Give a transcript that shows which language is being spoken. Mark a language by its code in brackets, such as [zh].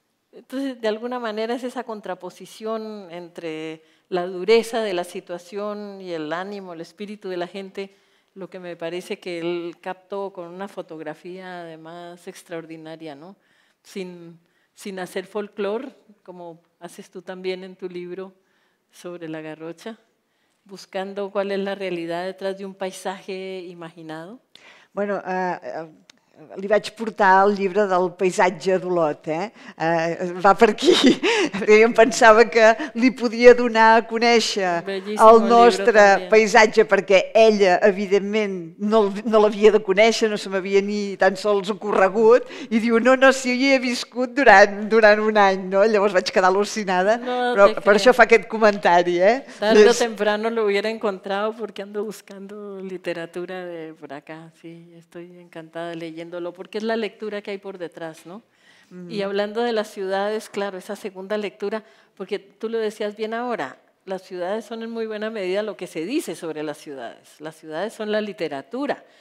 [es] Entonces, de alguna manera es esa contraposición entre la dureza de la situación y el ánimo, el espíritu de la gente, lo que me parece que él captó con una fotografía además extraordinaria, ¿no? Sin hacer folclore, como haces tú también en tu libro sobre la garrocha, buscando cuál es la realidad detrás de un paisaje imaginado. [ca] Bueno, li vaig portar el llibre del paisatge d'Olot, va per aquí, perquè jo em pensava que li podia donar a conèixer el nostre paisatge, perquè ella, evidentment, no l'havia de conèixer, no se m'havia ni tan sols ocorregut, i diu, no, si jo hi he viscut durant un any, no? Llavors vaig quedar al·lucinada, però per això fa aquest comentari. [es] Tarde o temprano lo hubiera encontrado porque ando buscando literatura de por acá, sí, estoy encantada leyendo, porque es la lectura que hay por detrás, ¿no? Y hablando de las ciudades, claro, esa segunda lectura, porque tú lo decías bien ahora, las ciudades son en muy buena medida lo que se dice sobre las ciudades son la literatura.